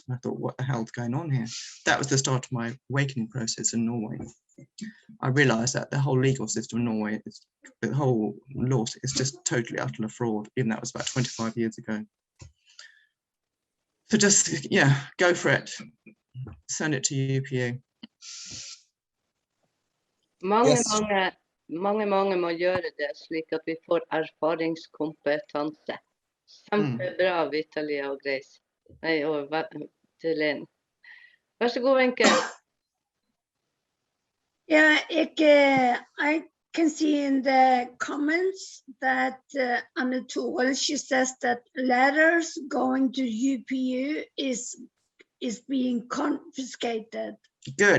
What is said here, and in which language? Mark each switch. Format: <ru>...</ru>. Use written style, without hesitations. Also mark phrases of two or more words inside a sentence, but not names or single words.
<en>And I thought, what the hell's going on here? That was the start of my awakening process in Norway. I realized that the whole legal system in Norway, the whole law is just totally utter fraud, even that was about 25 years ago. So just, go for it. Send it to UPU.</en> <no>Mange må gjøre det, slik at vi får erfaringskompetanse. Kjempebra, Vitalia og Grace. Nei, og til Linn. Vær så god, Wenche.</no> <en>Yeah, I can see in the comments that Anne Tore, she says that letters going to UPU is being confiscated. Good.</en>